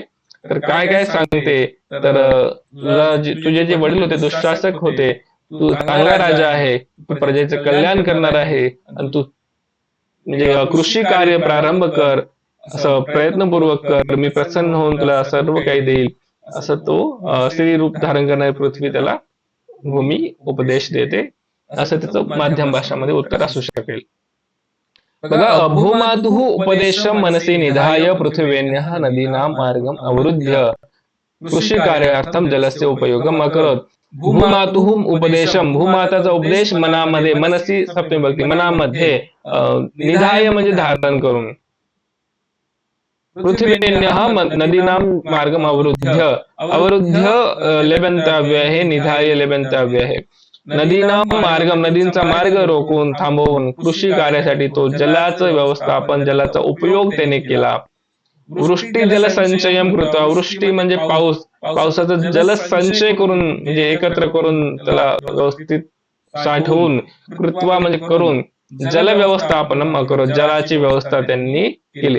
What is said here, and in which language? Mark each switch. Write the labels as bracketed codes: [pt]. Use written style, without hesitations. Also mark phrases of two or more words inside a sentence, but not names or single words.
[mr] तर काय काय सांगते, तर तुझे जे वडील होते दुःशासक होते, तू चांगला राजा आहे, तू प्रजेचे कल्याण करणार आहे आणि तू म्हणजे कृषी कार्य प्रारंभ कर, असं प्रयत्नपूर्वक कर, मी प्रसन्न होऊन तुला सर्व काही देईल, असं तो स्त्री रूप धारण करणारी पृथ्वी त्याला भूमी उपदेश देते. असं त्याचं माध्यम भाषामध्ये उत्तर असू शकेल. बघा, [sa] भूमातुः उपदेशम मनसी निधाय पृथ्वीन्यः नदीनां मार्गम अवरुद्ध्य कृषी कार्यार्थम जलस्य उपयोगम अकरोत. भूमातुः उपदेशम, [mr] भूमाताचा उपदेश मनामध्ये, मनसी सप्तमी विभक्ती, मनामध्ये, निधाय म्हणजे धारण करून, [sa] पृथ्वीन्यः नदीनां मार्गम अवरुद्ध्य, [mr] अवरुद्ध्य लेबंतव्य आहे, निधाय लेबंतव्य आहे. [sa] नदीनां मार्गम, [mr] नदींचा मार्ग रोखून, थांबवून, कृषी कार्यासाठी तो जलाचं व्यवस्थापन, जलाचा उपयोग त्याने केला. [sa] वृष्टी जलसंचयम कृत्वा, [mr] वृष्टी म्हणजे पाऊस, पावसाचा जलसंचय करून म्हणजे एकत्र करून त्याला व्यवस्थित साठवून, कृत्वा म्हणजे करून, [sa] जल व्यवस्थापनम अकरोत, [mr] जलाची व्यवस्था त्यांनी केली.